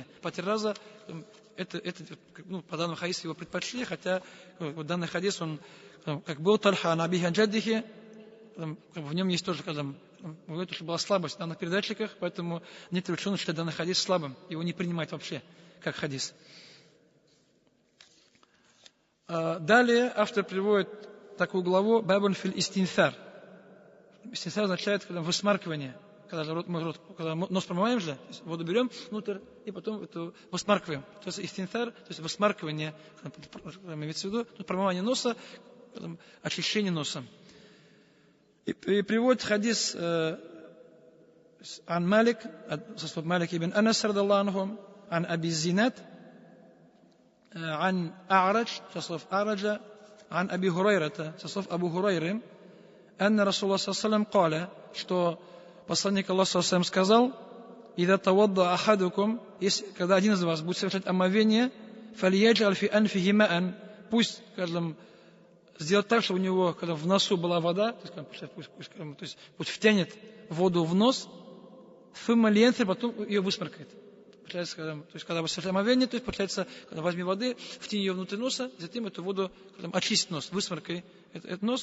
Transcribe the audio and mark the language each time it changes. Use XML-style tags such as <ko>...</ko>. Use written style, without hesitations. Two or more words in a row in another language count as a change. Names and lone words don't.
<ru>По 3 раза, это по данному хадису его предпочли, хотя данный хадис, он как был Тальха</ru> <ar>عن أبيه عن جده,</ar> <ru>в нем есть тоже, говорит, что была слабость в данных передатчиках, поэтому некоторые ученые считают данный хадис слабым, его не принимают вообще как хадис. Далее автор приводит такую главу</ru> <ar>«باب في الاستنثار».</ar> <ru>Истинфар означает высмаркивание. Когда нос промываем же, воду берем внутрь и потом это высмаркиваем. То есть истинфар, то есть высмаркивание, имеется в виду промывание носа, очищение носа. И приводит хадис</ru> <ar>عن مالك مالك بن أنس رضي الله عنه عن أبي الزناد عن أعرج أعرج عن أبي هريرة أبو هريرة أن رسول الله صلى الله عليه وسلم قال</ar> <ru>что посланник Аллаха</ru> <ar>صلى الله عليه وسلم сказал إذا توضأ أحدكم,</ar> <ru>когда один из вас будет совершать омовение,</ru> <ar>فليجعل في أنفه ماء,</ar> <ru>пусть, сделать так, чтобы у него, когда в носу была вода, то есть пусть втянет воду в нос, потом ее высморкает. То есть, когда вы совершаете омовение, то есть, получается, когда возьми воды, втяни ее внутрь носа, затем эту воду очистить нос, высморкай этот нос.</ru>